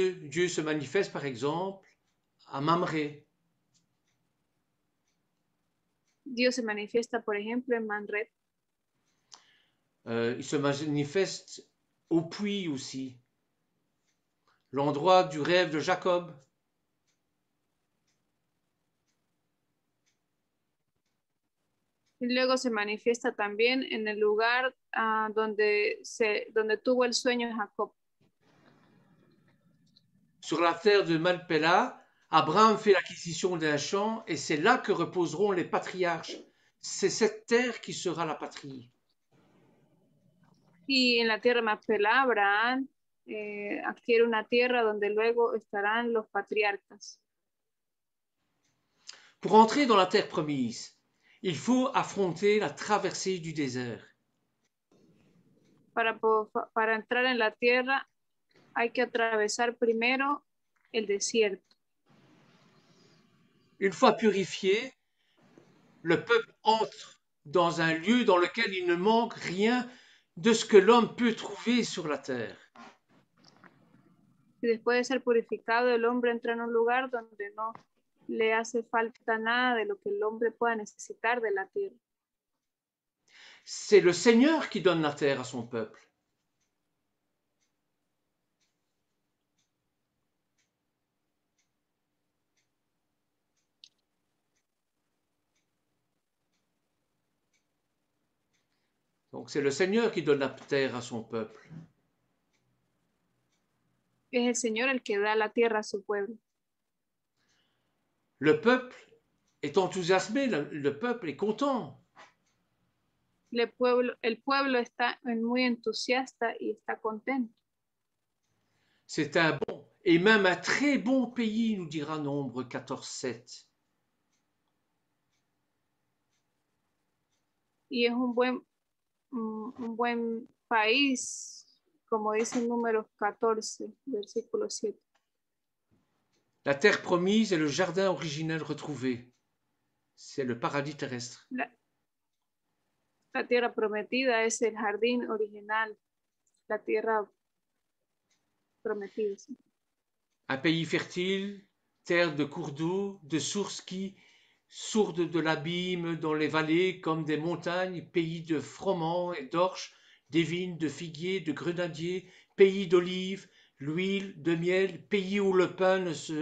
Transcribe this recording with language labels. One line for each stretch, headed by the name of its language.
French: Dieu se manifeste par exemple à Mamré.
Spanish: Dios se manifiesta, por ejemplo, en Manret.
French: Il se manifeste au puits aussi, l'endroit du rêve de Jacob.
Spanish: Y luego se manifiesta también en el lugar donde tuvo el sueño Jacob.
French: Sur la terre de Malpela, Abraham fait l'acquisition d'un champ et c'est là que reposeront les patriarches. C'est cette terre qui sera la patrie.
Spanish: Y en la tierra Macpela, Abraham adquiere una tierra donde luego estarán los patriarcas.
French: Pour entrer dans la terre promise, il faut affronter la traversée du désert.
Spanish: Para entrar en la tierra hay que atravesar primero el desierto.
French: Une fois purifié, le peuple entre dans un lieu dans lequel il ne manque rien de ce que l'homme peut trouver sur la terre.
Spanish: Y después de ser purificado, el hombre entra en un lugar donde no le hace falta nada de lo que el hombre pueda necesitar de la tierra.
French: C'est le Seigneur qui donne la terre à son peuple. Donc c'est le Seigneur qui donne la terre à son peuple.
Spanish: Es el Señor el que da la tierra a su pueblo.
French: Le peuple est enthousiasmé, le peuple est content.
Spanish: El pueblo está muy entusiasta y está contento.
French: C'est un bon et même un très bon pays, nous dira Nombre 14:7.
Spanish: Y es un buen país, como dice Números 14, versículo 7.
French: La terre promise est le jardin originel retrouvé. C'est le paradis terrestre.
Spanish: La tierra prometida es el jardín original, la tierra prometida. Sí.
French: Un pays fertile, terre de cours d'eau, de sources qui sourdent de l'abîme dans les vallées comme des montagnes, pays de froment et d'orge, des vignes, de figuiers, de grenadiers, pays d'olives, l'huile, de miel, pays où le pain ne